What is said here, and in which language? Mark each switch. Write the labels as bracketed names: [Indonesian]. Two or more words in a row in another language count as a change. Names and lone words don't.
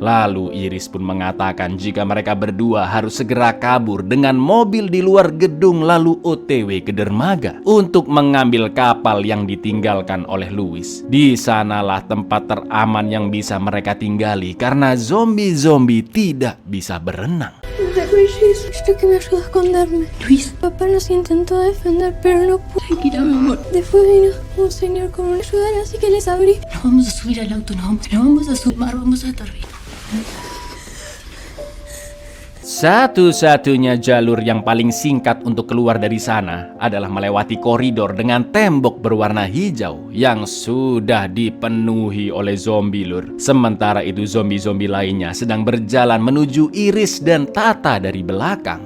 [Indonesian] Lalu Iris pun mengatakan jika mereka berdua harus segera kabur dengan mobil di luar gedung lalu OTW ke dermaga untuk mengambil kapal yang ditinggalkan oleh Louis. Di sanalah tempat teraman yang bisa mereka tinggali karena zombie-zombie tidak bisa berenang. [Spanish] Necesito que me ayude a esconderme. Luis. Papá nos intentó defender, pero no pude. Tranquila, mi amor. Después vino un señor con una ayudar, así que les abrí. Nos vamos a subir al auto, nos vamos a sumar, vamos a estar bien. [Indonesian] Satu-satunya jalur yang paling singkat untuk keluar dari sana adalah melewati koridor dengan tembok berwarna hijau yang sudah dipenuhi oleh zombie, Lur. Sementara itu zombie-zombie lainnya sedang berjalan menuju Iris dan Tata dari belakang.